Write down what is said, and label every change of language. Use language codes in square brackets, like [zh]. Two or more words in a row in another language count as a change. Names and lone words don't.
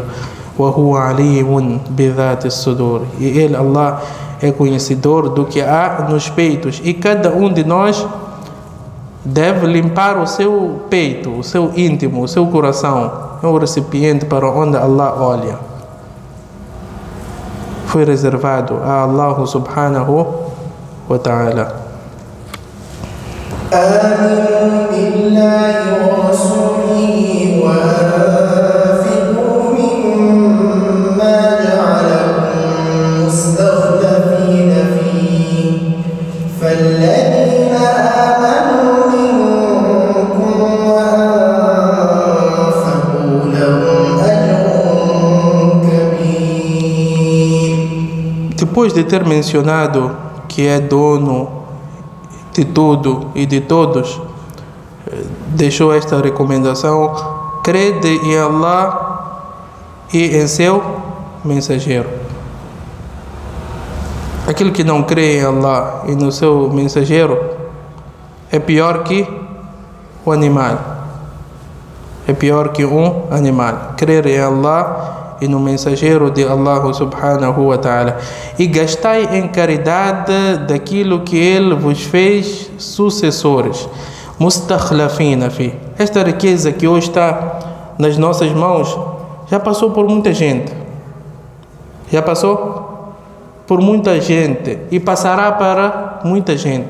[ar] وَهُوَ عَلِيمٌ بِذَاتِ الصُّدُورِ. [pt] E Ele, Allah, é conhecedor do que há nos peitos. E cada um de nós deve limpar o seu peito, o seu íntimo, o seu coração. É um recipiente para onde Allah olha. Foi reservado a Allah [ar] سبحانه وتعالى. آمنوا بالله ورسوله وأنفقوا مما جعلكم مستخلفين فيه فالذين آمنوا منكم وأنفقوا لهم أجر كبير. [pt] Depois de ter mencionado que é dono de tudo e de todos, deixou esta recomendação: crede em Allah e em seu mensageiro. Aquele que não crê em Allah e no seu mensageiro é pior que o animal. É pior que um animal. Crer em Allah e no mensageiro de Allah [ar] سبحانه وتعالى, [pt] e gastai em caridade daquilo que Ele vos fez sucessores. [ar] مستخلفين فيه. [pt] Esta riqueza que hoje está nas nossas mãos já passou por muita gente. Já passou por muita gente e passará para muita gente.